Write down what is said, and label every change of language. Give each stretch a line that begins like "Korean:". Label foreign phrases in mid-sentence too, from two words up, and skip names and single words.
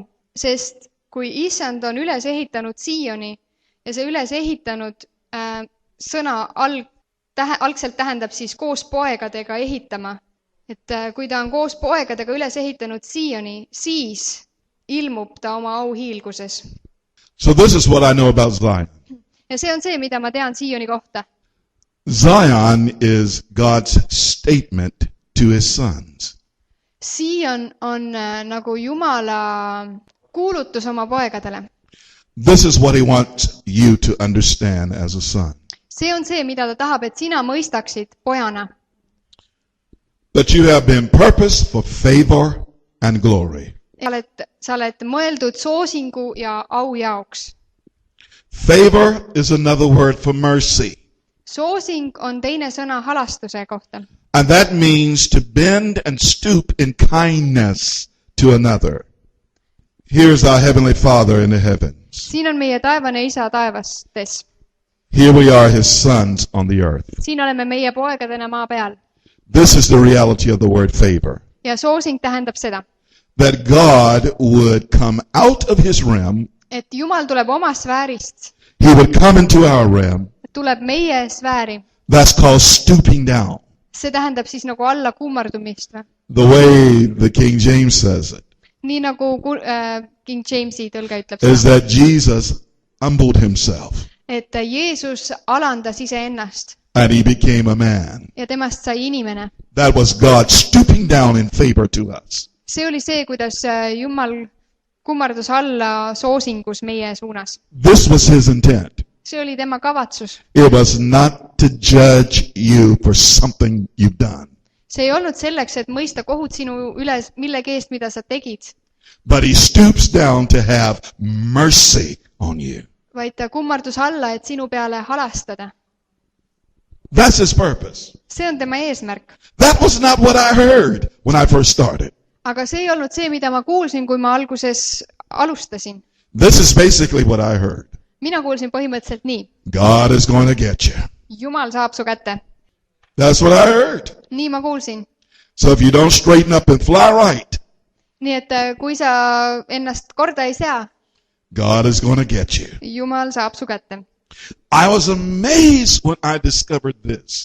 Estonian: Sest kui Issand on üles ehitanud Sioni ja see üles ehitanud sõna algselt tähendab siis koos poegadega ehitama. Et kui ta on koos poegadega üles ehitanud Sioni, siis ilmub ta oma au hiilguses.
English: So this is what I know about Zion.
Estonian: Ja see on see, mida ma tean Sioni kohta.
English: Zion is God's statement to his sons.
Estonian: Sion on nagu Jumala kuulutus oma poegadele.
English: This is what he wants you to understand as a son.
Estonian: See on see, mida ta tahab, et sina mõistaksid pojana.
English: That you have been purposed for favor and glory.
Estonian: Sa oled mõeldud soosingu ja au jaoks.
English: Favor is another word for mercy.
Estonian: Soosing on teine sõna halastuse kohta.
English: And that means to bend and stoop in kindness to another. Here's our Heavenly Father in the heavens.
Estonian: Siin on meie taevane isa taevastes.
English: Here we are, his sons on the earth.
Estonian: siin oleme meie poegadena maa peal.
English: This is the reality of the word favor.
Estonian: Ja soosing tähendab seda,
English: That God would come out of his realm,
Estonian: et Jumal tuleb oma sfäärist,
English: he would come into our realm.
Estonian: tuleb meie sfääri.
English: That's called stooping down.
Estonian: See tähendab siis nagu alla kummardumist või?
English: The way the King James says it
Estonian: Nii nagu King Jamesi tõlge ütleb
English: is
Estonian: seda,
English: that Jesus humbled himself
Estonian: et Jeesus alandas iseennast
English: and he became a man.
Estonian: ja temast sai inimene.
English: That was God stooping down in favor to us.
Estonian: See oli see, kuidas Jumal kummardus alla soosingus meie suunas.
English: This was his intent.
Estonian: See oli tema kavatsus.
English: It was not to judge you for something you've done,
Estonian: See ei olnud selleks, et mõista kohut sinu üles millegi eest, mida sa tegid,
English: but he stoops down to have mercy on you.
Estonian: vaid ta kummardus alla, et sinu peale halastada.
English: That's his purpose.
Estonian: See on tema eesmärk.
English: That was not what I heard when I first started.
Estonian: Aga see ei olnud see, mida ma kuulsin, kui ma alguses alustasin.
English: This is basically what I heard.
Estonian: Mina kuulsin põhimõtteliselt nii.
English: God is going to get you.
Estonian: Jumal saab su kätte.
English: That's what I heard.
Estonian: Nii ma kuulsin.
English: So if you don't straighten up and fly right,
Estonian: Nii et kui sa ennast korda ei sea,
English: God is going to get you.
Estonian: Jumal saab su kätte.
English: I was amazed when I discovered this.